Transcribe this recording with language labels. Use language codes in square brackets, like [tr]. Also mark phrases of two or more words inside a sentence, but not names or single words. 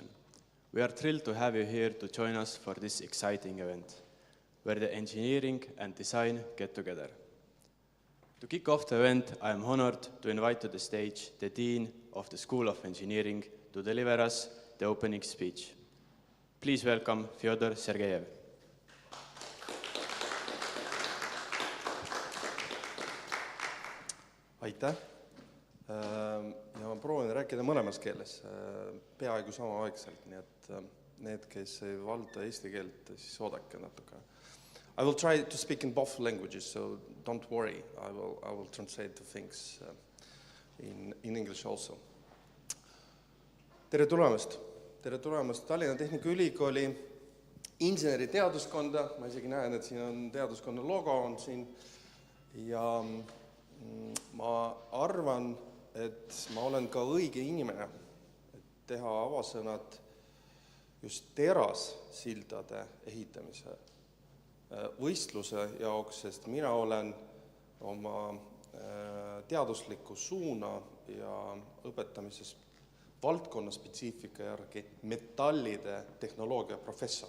[en] We are thrilled to have you here to join us for this exciting event, where the engineering and design get together. To kick off the event, I am honored to invite to the stage the Dean of the School of Engineering to deliver us the opening speech. Please welcome Fyodor Sergeyev. [et] Aitäh! Ja ma proovin rääkida mõlemas keeles, peaaegu samaaegselt, nii et need, kes ei valda eesti keelt, siis oodake natuke. [en] I will try to speak in both languages, so don't worry, I will translate the things in English also. [et] Tere tulemast! Tere tulemast Tallinna Tehnikaülikooli inseneriteaduskonda, ma isegi näen, et siin on teaduskonna logo on siin ja ma arvan, et ma olen ka õige inimene, et teha avasõnad just terassildade ehitamise võistluse jaoks, sest mina olen oma teadusliku suuna ja õpetamises valdkonna spetsiifika järgi metallide tehnoloogia professor.